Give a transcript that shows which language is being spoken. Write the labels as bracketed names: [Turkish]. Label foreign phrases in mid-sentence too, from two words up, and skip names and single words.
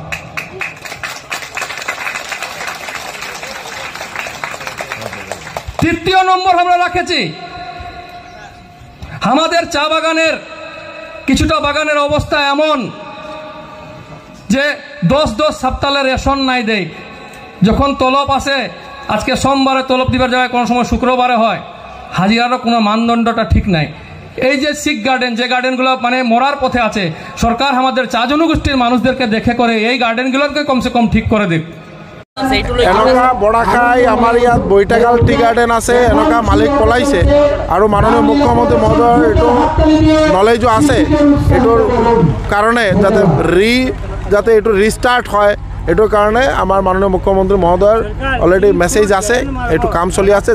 [Bangla] তৃতীয় নম্বর আমরা রাখেছি, আমাদের চা বাগানের কিছুটা বাগানের অবস্থা এমন যে 10 সপ্তাহে রেশন নাই দেয়। যখন তলব আসে, আজকে সোমবারে তলব দিবার জায়গায় কোনো সময় শুক্রবারে হয়, হাজিরারও কোনো মানদণ্ডটা ঠিক নাই। এই যে [English] sick garden, [Bangla] যে গার্ডেনগুলো মানে মরার পথে আছে, সরকার আমাদের চা জনগোষ্ঠীর মানুষদেরকে দেখে করে এই গার্ডেনগুলোকে [Hindi] कम से कम [Bangla] ঠিক করে দিক। [Assamese] এনেকুৱা বৰাখাই আমাৰ ইয়াত বৈতাকাল [English] tea garden [Assamese] আছে, এনেকুৱা মালিক পলাইছে আৰু মাননীয় মুখ্যমন্ত্ৰী মহোদয়ৰ এইটো নলেজো আছে। এইটোৰ কাৰণে যাতে এইটো ৰিষ্টাৰ্ট হয়, এইটোৰ কাৰণে আমাৰ মাননীয় মুখ্যমন্ত্ৰী মহোদয়ৰ [English] already message [Assamese] আছে, এইটো কাম চলি আছে।